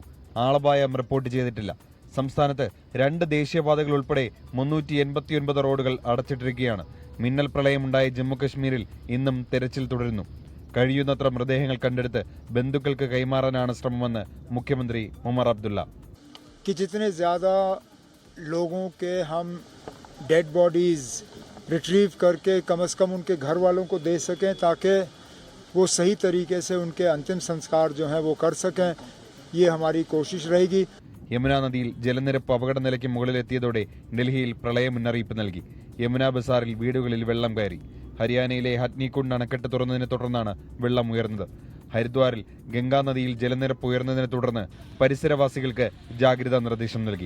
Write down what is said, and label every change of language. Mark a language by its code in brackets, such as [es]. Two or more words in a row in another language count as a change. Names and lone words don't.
[ml] ആളപായം റിപ്പോർട്ട് ചെയ്തിട്ടില്ല. സംസ്ഥാനത്ത് 2 ദേശീയപാതകൾ ഉൾപ്പെടെ 389 റോഡുകൾ അടച്ചിട്ടിരിക്കുകയാണ്. മിന്നൽ പ്രളയമുണ്ടായ ജമ്മുകശ്മീരിൽ ഇന്നും തെരച്ചിൽ തുടരുന്നു. കഴിയുന്നത്ര മൃതദേഹങ്ങൾ കണ്ടെടുത്ത് ബന്ധുക്കൾക്ക് കൈമാറാനാണ് ശ്രമമെന്ന് മുഖ്യമന്ത്രി ഒമർ അബ്ദുള്ള. [hi] जितने ज़्यादा लोगों के हम [en] dead bodies retrieve [hi] करके कम से कम उनके घर वालों को दे सकें ताकि वो सही तरीके से उनके अंतिम संस्कार जो हैं वो कर सकें, ये हमारी कोशिश रहेगी. [ml] യമുന നദിയിൽ ജലനിരപ്പ് അപകടനിലയ്ക്ക് മുകളിലെത്തിയതോടെ ഡൽഹിയിൽ പ്രളയ മുന്നറിയിപ്പ് നൽകി. യമുന ബസാറിൽ വീടുകളിൽ വെള്ളം കയറി. ഹരിയാനയിലെ ഹത്നികുണ്ട് അണക്കെട്ട് തുറന്നതിനെ തുടർന്നാണ് വെള്ളം ഉയർന്നത്. ഹരിദ്വാറിൽ ഗംഗാനദിയിൽ ജലനിരപ്പ് ഉയർന്നതിനെ തുടർന്ന് പരിസരവാസികൾക്ക് ജാഗ്രതാ നിർദ്ദേശം നൽകി.